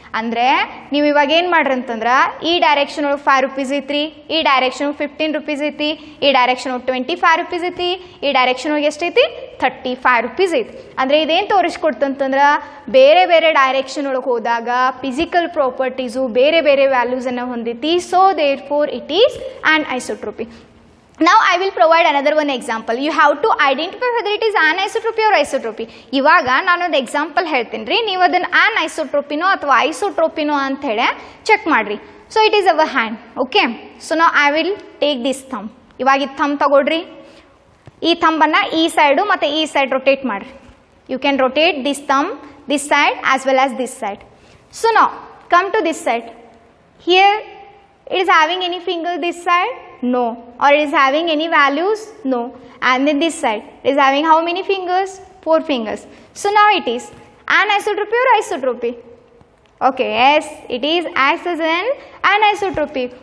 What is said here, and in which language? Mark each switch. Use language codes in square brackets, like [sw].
[kn] ಅಂದರೆ ನೀವು ಇವಾಗ ಏನು ಮಾಡ್ರಿ ಅಂತಂದ್ರೆ ಈ ಡೈರೆಕ್ಷನ್ ಒಳಗೆ 5 rupees ಐತ್ರಿ, ಈ ಡೈರೆಕ್ಷನ್ 15 rupees ಐತಿ, ಈ ಡೈರೆಕ್ಷನ್ 25 rupees ಐತಿ, ಈ ಡೈರೆಕ್ಷನ್ ಒಳಗೆ ಎಷ್ಟೈತಿ 35 rupees ಐತಿ. ಅಂದರೆ ಇದೇನು ತೋರಿಸ್ಕೊಡ್ತಂತಂದ್ರೆ ಬೇರೆ ಬೇರೆ ಡೈರೆಕ್ಷನ್ ಒಳಗೆ ಹೋದಾಗ ಫಿಸಿಕಲ್ ಪ್ರಾಪರ್ಟೀಸು ಬೇರೆ ಬೇರೆ ವ್ಯಾಲ್ಯೂಸನ್ನು ಹೊಂದೈತಿ. [en] So therefore it is anisotropy. Now I will provide another one example. You have to identify whether it is anisotropy or isotropy. [kn] ಇವಾಗ ನಾನೊಂದು ಎಕ್ಸಾಂಪಲ್ ಹೇಳ್ತೀನಿ ರೀ, ನೀವು ಅದನ್ನು ಆನ್ಐಸೋಟ್ರೋಪಿನೋ ಅಥವಾ ಐಸೋಟ್ರೋಪಿನೋ ಅಂತ ಹೇಳಿ ಚೆಕ್ ಮಾಡಿರಿ. [en] So it is our hand. Okay, so ನಾವು I will take this thumb. [kn] ಇವಾಗ ಇದು ಥಂಬ್ ತಗೊಳ್ರಿ. ಈ ಥಂಬನ್ನು ಈ ಸೈಡು ಮತ್ತು ಈ ಸೈಡ್ ರೊಟೇಟ್ ಮಾಡಿರಿ. [en] You can rotate this thumb this side as well as this side. So ನಾವು come to this side. Here it is having any finger this side? No. Or it is having any values? No. And then this side, it is having how many fingers? 4 fingers. So now it is Anisotropy or isotropy? Okay, yes, it is acts as an anisotropy.